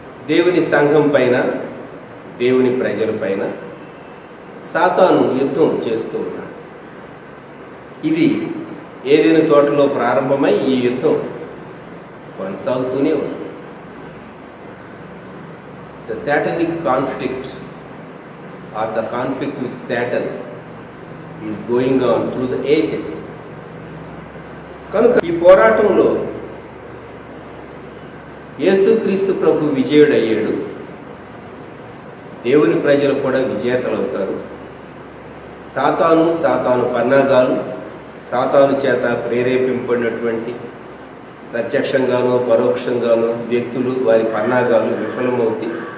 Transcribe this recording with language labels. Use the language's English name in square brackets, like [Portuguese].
[Telugu] దేవుని సంఘం పైన, దేవుని ప్రజల పైన సాతాను యుద్ధం చేస్తూ ఉన్నాడు. ఇది ఏదైనా తోటలో ప్రారంభమై ఈ యుద్ధం కొనసాగుతూనే ఉంది. [English] The satanic conflict or the conflict with Satan is going on through the ages. [Telugu] కనుక ఈ పోరాటంలో యేసుక్రీస్తు ప్రభు విజయుడయ్యాడు, దేవుని ప్రజలు కూడా విజేతలు అవుతారు. సాతాను పన్నాగాలు, సాతాను చేత ప్రేరేపింపడినటువంటి ప్రత్యక్షంగానో పరోక్షంగానో వ్యక్తులు, వారి పన్నాగాలు విఫలమవుతాయి.